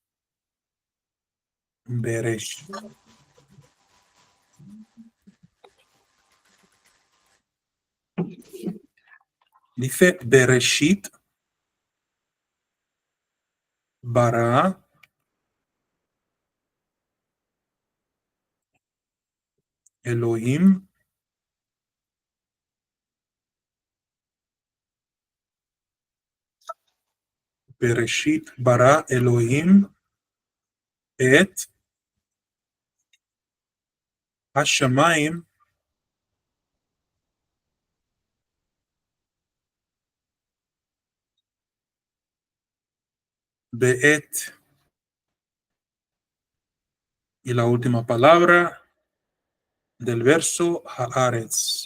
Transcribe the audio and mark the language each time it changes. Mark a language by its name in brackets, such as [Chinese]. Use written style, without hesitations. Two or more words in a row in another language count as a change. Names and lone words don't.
[Hebrew] Bereshit. Dice בראשית ברא אלהים, בראשית ברא אלהים את Hashamayim, [Spanish] beet, y la última palabra del verso, haaretz.